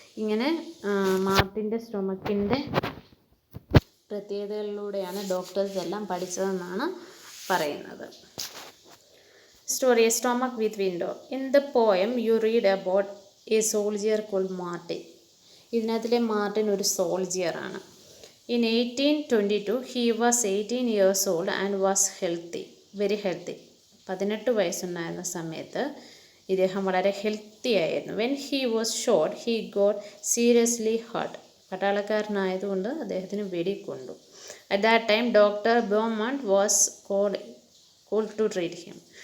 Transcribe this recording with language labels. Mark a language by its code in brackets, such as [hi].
[ml] ഇങ്ങനെ മാർട്ടിൻ്റെ സ്റ്റൊമക്കിൻ്റെ പ്രത്യേകതകളിലൂടെയാണ് ഡോക്ടേഴ്സ് എല്ലാം പഠിച്ചതെന്നാണ് പറയുന്നത്. [en] Story a stomach with window. In the poem you read about a soldier called Martin. [ml] ഇതിനകത്തിലെ Martin ഒരു സോൾജിയറാണ്. [en] In 1822 he was 18 years old and was healthy, very healthy. [ml] 18 വയസ്സുണ്ടായിരുന്ന സമയത്ത് ഇദ്ദേഹം വളരെ healthy ആയിരുന്നു. [en] When he was shot he got seriously hurt. [ml] പട്ടാളക്കാരനായതുകൊണ്ട് അദ്ദേഹത്തിന് വെടിക്കൊണ്ടു. [en] At that time doctor Beaumont was called to treat him.